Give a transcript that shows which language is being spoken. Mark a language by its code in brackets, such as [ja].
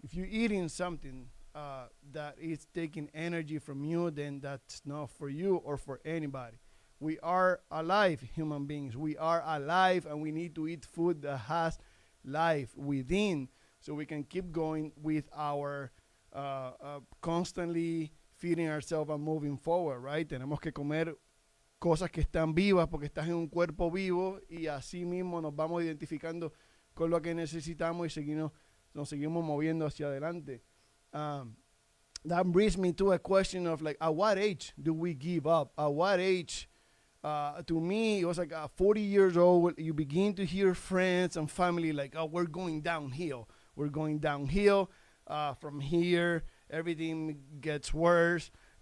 [en] If you're eating something that is taking energy from you, then that's not for you or for anybody. We are alive human beings. We are alive, and we need to eat food that has life within so we can keep going with our constantly feeding ourselves and moving forward, right? [es] Tenemos que comer cosas que están vivas porque estás en un cuerpo vivo, y así mismo nos vamos identificando con lo que necesitamos y nos seguimos moviendo hacia adelante. [en] Um, that brings me to a question of like, at what age do we give up? At what age? To me, it was like 40 years old. You begin to hear friends and family like, "Oh, we're going downhill. We're going downhill. From here, everything gets worse.